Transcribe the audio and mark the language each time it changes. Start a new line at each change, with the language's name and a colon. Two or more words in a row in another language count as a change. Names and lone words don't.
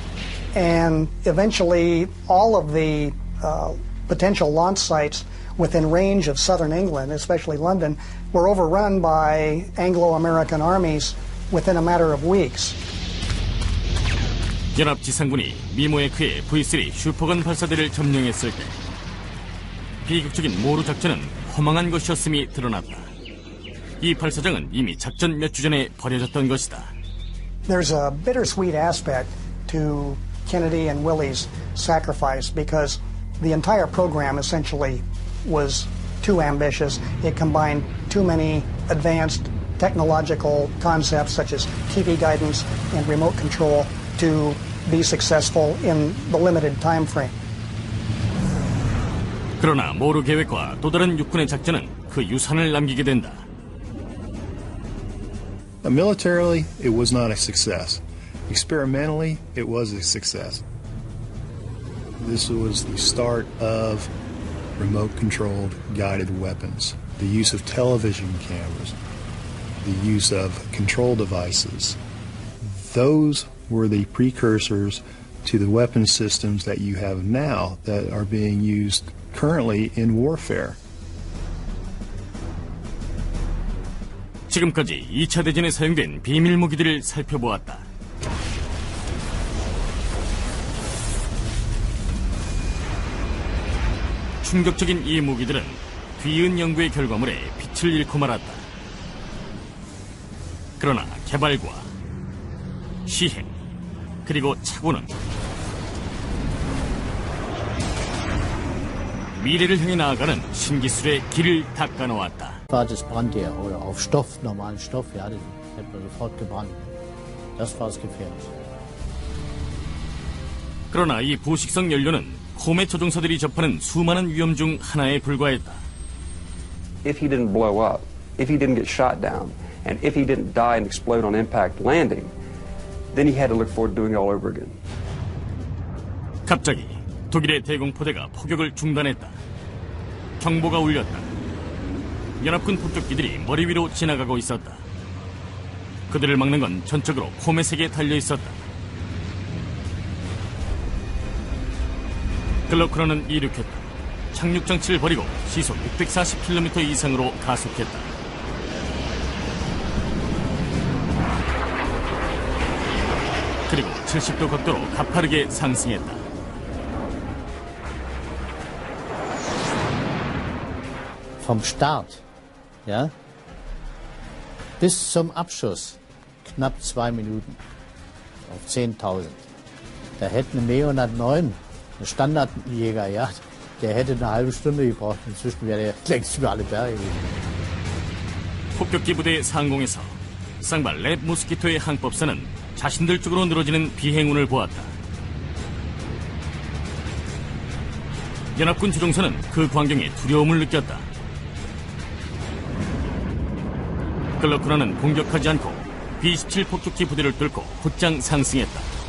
English: And eventually, all of the potential launch sites within range of southern England, especially London, were overrun by Anglo-American armies within a matter of weeks.
Korean: 연합 지상군이 미모에크의 V3 슈퍼건 발사대를 점령했을 때 비극적인 모루 작전은 허망한 것이었음이 드러났다. 이 발사장은 이미 작전 몇 주 전에 버려졌던 것이다.
English: There's a bittersweet aspect to Kennedy and Willie's sacrifice because the entire program essentially was too ambitious. It combined too many advanced technological concepts such as TV guidance and remote control to be successful in the limited time frame.
Korean: 그러나 모루 계획과 또 다른 육군의 작전은 그 유산을 남기게 된다.
English: Militarily, it was not a success. Experimentally, it was a success. This was the start of remote-controlled guided weapons, the use of television cameras, the use of control devices. Those were the precursors to the weapon systems that you have now that are being used currently in warfare.
Korean: 지금까지 2차 대전에 사용된 비밀 무기들을 살펴보았다. 충격적인 이 무기들은 뒤이은 연구의 결과물에 빛을 잃고 말았다. 그러나 개발과 시행 그리고 착오는 미래를 향해 나아가는 신기술의 길을 닦아놓았다.
German: War das Brandwehr oder auf Stoff, normalen Stoff, ja, das hätte man sofort gebrannt. Das war das Gefährliche.
Korean: 그러나 이 부식성 연료는 홈의 조종사들이 접하는 수많은 위험 중 하나에 불과했다.
English: If he didn't blow up, if he didn't get shot down, and if he didn't die and explode on impact landing, then he had to look forward to doing it all over again.
Korean: 갑자기 독일의 대공포대가 포격을 중단했다. 경보가 울렸다. 연합군 폭격기들이 머리 위로 지나가고 있었다. 그들을 막는 건 전적으로 코멧에게 달려있었다. 글로크너는 이륙했다. 착륙 장치를 버리고 시속 640km 이상으로 가속했다. 그리고 70도 각도로 가파르게 상승했다.
German: Vom Start, ja, bis zum Abschuss knapp 2 Minuten auf 10.000. Da hätte eine Me-109, ein Standardjäger, ja, der hätte eine halbe Stunde gebraucht. Inzwischen wäre er längst über alle Berge gewesen.
Korean: 폭격기 부대의 상공에서 쌍발 랩 모스키토의 항법사는 자신들 쪽으로 늘어지는 비행운을 보았다. 연합군 조종사는 그 광경에 두려움을 느꼈다. 글러크너는 공격하지 않고 B-27 폭격기 부대를 뚫고 곧장 상승했다.